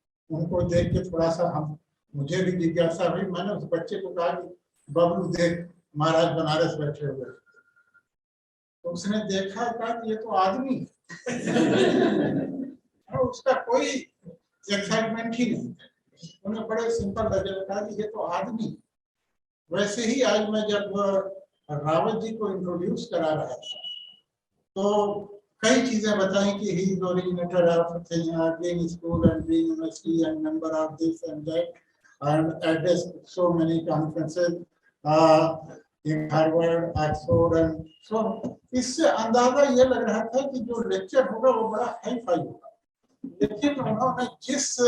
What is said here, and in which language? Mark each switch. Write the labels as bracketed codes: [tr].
[hi] उनको देख के थोड़ा सा मुझे भी जिज्ञासा हुई। मैंने उस बच्चे को कहा कि बबलू देख, महाराज बनारस बैठे हुए। तो उसने देखा, कहा कि ये तो आदमी और उसका कोई एक्साइटमेंट ही नहीं था। उन्हें बड़े सिंपल लगे, कहा कि ये तो आदमी। वैसे ही आज मैं जब रावत जी को इंट्रोड्यूस करा रहा था तो कई चीजें बताई कि [en] He is originator of Green School and Green University and member of this and that and addressed so many conferences in Harvard, Oxford and so on. [hi] इससे अंदाजा ये लग रहा था कि जो लेक्चर होगा वो बड़ा हाई फाई होगा, लेकिन उन्होंने जिस